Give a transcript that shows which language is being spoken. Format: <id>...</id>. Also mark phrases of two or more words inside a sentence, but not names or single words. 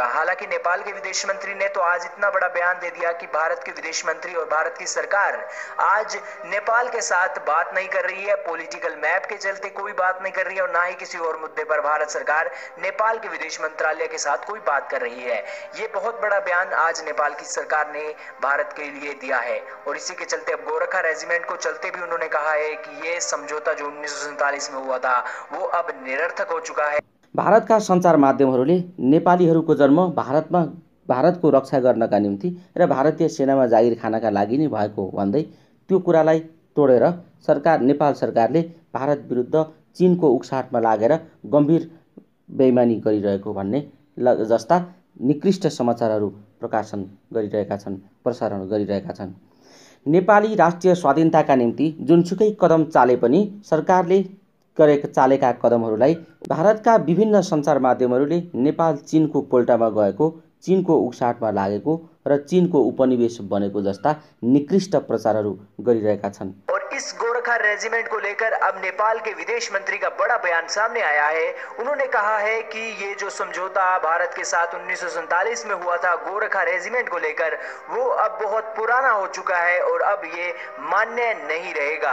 <hi>हालांकि नेपाल के विदेश मंत्री ने तो आज इतना बड़ा बयान दे दिया कि भारत के विदेश मंत्री और भारत की सरकार आज नेपाल के साथ बात नहीं कर रही है,</hi> <en>political map</en> <hi>के चलते कोई बात नहीं कर रही है और ना ही किसी और मुद्दे पर भारत सरकार नेपाल के विदेश मंत्रालय के साथ कोई बात कर रही है। ये बहुत बड़ा बयान आज नेपाल की सरकार ने भारत के लिए दिया है और इसी के चलते अब गोरखा रेजिमेंट को चलते भी उन्होंने कहा है कि ये समझौता जो 1947 में हुआ था वो अब निरर्थक हो चुका है।</hi> <ne>भारतका सञ्चार माध्यमहरूले नेपालीहरूको जन्म भारतको रक्षा गर्नका निम्ति र भारतीय सेनामा जागिर खानका लागि नै भएको भन्दै त्यो कुरालाई तोडेर नेपाल सरकारले भारत विरुद्ध चीनको उक्साहटमा लागेर गम्भीर बेइमानी गरिरहेको भन्ने जस्ता निकृष्ट समाचारहरू प्रसारण गरिरहेका छन्। नेपाली राष्ट्रिय स्वाधीनताका निम्ति जुनसुकै कदम चाले पनि सरकारले चालेका कदमहरूलाई भारतका विभिन्न सञ्चार माध्यमहरूले नेपाल चीनको पोल्टामा गएको, चीनको उक्साहटमा लागेको र चीनको उपनिवेश बनेको जस्ता निकृष्ट प्रचारहरू गरिरहेका छन्।</ne> <hi>इस गोरखा रेजिमेंट को लेकर अब नेपाल के विदेश मंत्री का बड़ा बयान सामने आया है। उन्होंने कहा है कि ये जो समझौता भारत के साथ 1947 में हुआ था गोरखा रेजिमेंट को लेकर, वो अब बहुत पुराना हो चुका है और अब ये मान्य नहीं रहेगा।</hi>